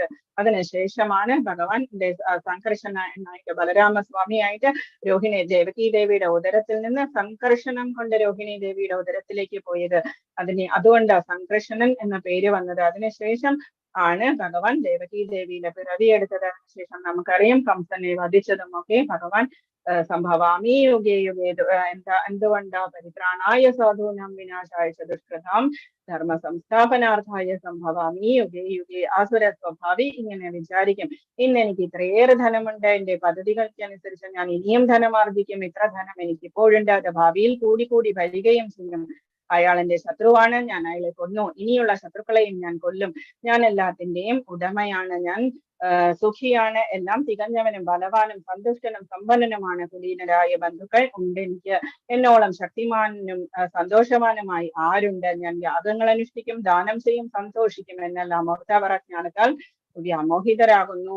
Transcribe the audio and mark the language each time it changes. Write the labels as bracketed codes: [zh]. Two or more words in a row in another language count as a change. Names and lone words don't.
[ml] അതിനുശേഷമാണ് ഭഗവാൻ സംഘർഷനായിട്ട് ബലരാമസ്വാമിയായിട്ട് രോഹിണി ദേവകി ദേവിയുടെ ഉദരത്തിൽ നിന്ന് സംഘർഷണം കൊണ്ട് രോഹിണി ദേവിയുടെ ഉദരത്തിലേക്ക് പോയത്. അതുകൊണ്ട് സംഘർഷണൻ എന്ന പേര് വന്നത്. അതിനുശേഷം ആണ് ഭഗവാൻ ദേവകി ദേവിയിലെ പിറവിയെടുത്തത്. അതിനുശേഷം നമുക്കറിയാം കംസനെ വധിച്ചതും ഒക്കെ ഭഗവാൻ [sa] सम्भवामि युगे युगे [ml] എന്തുകൊണ്ടാ [sa] परित्राणाय साधूनां विनाशाय चतुष्कृतां धर्म संस्थापनार्थाय सम्भवामि युगे युगे. [ml] ആസുര സ്വഭാവി ഇങ്ങനെ വിചാരിക്കും, ഇന്ന് എനിക്ക് ഇത്രയേറെ ധനമുണ്ട്, എന്റെ പദ്ധതികൾക്കനുസരിച്ച് ഞാൻ ഇനിയും ധനമാർജിക്കും, ഇത്ര ധനം എനിക്ക് ഇപ്പോഴുണ്ട്, അത് ഭാവിയിൽ കൂടി കൂടി വരികയും ചെയ്യും. അയാൾ എന്റെ ശത്രുവാണ്, ഞാൻ അയാളെ കൊന്നു, ഇനിയുള്ള ശത്രുക്കളെയും ഞാൻ കൊല്ലും, ഞാൻ എല്ലാത്തിന്റെയും ഉടമയാണ്, ഞാൻ സുഖിയാണ്, എല്ലാം തികഞ്ഞവനും ബലവാനും സന്തുഷ്ടനും സമ്പന്നനുമാണ്, കുലീനരായ ബന്ധുക്കൾ ഉണ്ട് എനിക്ക്, എന്നോളം ശക്തിമാനും സന്തോഷവാനുമായി ആരുണ്ട്, ഞാൻ യാഗങ്ങൾ അനുഷ്ഠിക്കും, ദാനം ചെയ്യും, സന്തോഷിക്കും എന്നെല്ലാം ഓർത്തവരജ്ഞാനത്താൽ വ്യാമോഹിതരാകുന്നു.